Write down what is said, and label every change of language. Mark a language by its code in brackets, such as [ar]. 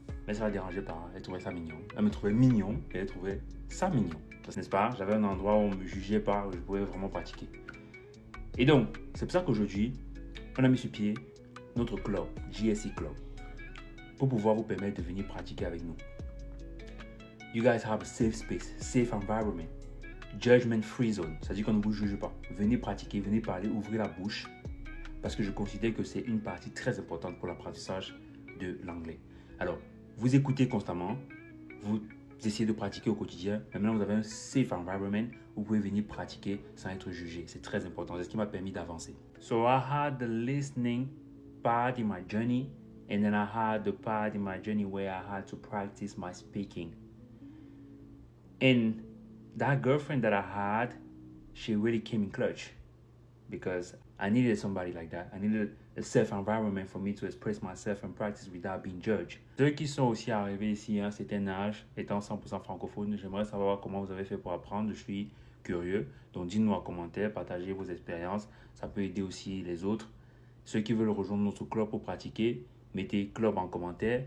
[fr] Mais ça ne la dérangeait pas, elle trouvait ça mignon. Elle me trouvait mignon et elle trouvait ça mignon. N'est-ce pas? J'avais un endroit où on ne me jugeait pas, où je pouvais vraiment pratiquer. Et donc, c'est pour ça qu'aujourd'hui, on a mis sur pied notre club, GSE Club, pour pouvoir vous permettre de venir pratiquer avec nous. [en] You guys have a safe space, safe environment, judgment-free zone. [fr] C'est-à-dire qu'on ne vous juge pas. Venez pratiquer, venez parler, ouvrez la bouche, parce que je considère que c'est une partie très importante pour l'apprentissage de l'anglais. Alors, vous écoutez constamment, vous essayez de pratiquer au quotidien. Maintenant, vous avez un [en] safe environment [fr] où vous pouvez venir pratiquer sans être jugé. C'est très important. C'est ce qui m'a permis d'avancer. [en] So I had the listening part in my journey, and then I had the part in my journey where I had to practice my speaking. And that girlfriend that I had, she really came in clutch because I needed somebody like that. I needed a safe environment for me to express myself and practice without being judged. [fr] Ceux qui sont aussi arrivés ici à un certain âge, étant 100% francophone, j'aimerais savoir comment vous avez fait pour apprendre. Je suis curieux. Donc, dites-nous en commentaire, partagez vos expériences. Ça peut aider aussi les autres. Ceux qui veulent rejoindre notre club pour pratiquer, mettez club en commentaire.